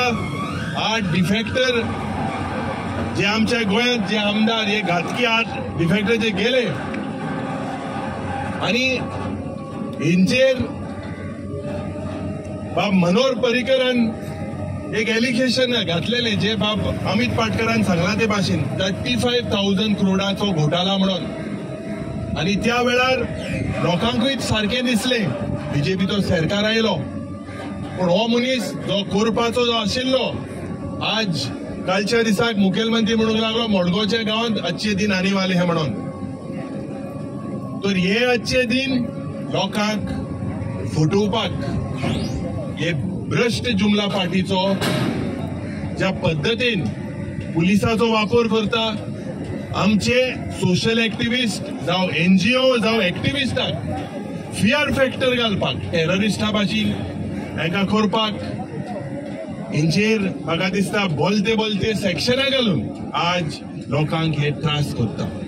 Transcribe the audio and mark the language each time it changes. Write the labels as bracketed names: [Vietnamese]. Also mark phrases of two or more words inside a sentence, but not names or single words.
[Konkani] आज डिफेक्टर जे आमच्या गोंयांत जे आमदार हे घातकी आज डिफेक्टर जे गेले आणि हेंचेर बाब मनोहर पर्रीकरान एक एलिगेशन घातलेले जे बाब अमित पाटकरान सांगला ते भाशेन 35,000 करोडाचो घोटाळा म्हणून. आणि त्या वेळार लोकांकूय सारखे दिसले बीजेपीचो सरकार आयलो, पण हो मनीस जो करपाचो जो आशिल्लो आज कालच्या दिसाक मुखेलमंत्री म्हणूंक लागलो मडगांवच्या गांवांत [Hindi] आजचे दिन आने वाले हे [Konkani] म्हणून. तर हे आजचे दिन लोकांक फटोवपाक हे भ्रष्ट जुमला पार्टीचो ज्या पद्दतीन पुलिसाचो वापर करता, आमचे [English] social activist [Konkani] जावं एनजीओ जावं एक्टिविस्टाक [English] fear factor [Konkani] घालपाक, टेररिस्टा भाशेन हेंका करपाक हेंचेर म्हाका दिसता बोलते बोलते सेक्शनां घालून आज लोकांक हे त्रास करता.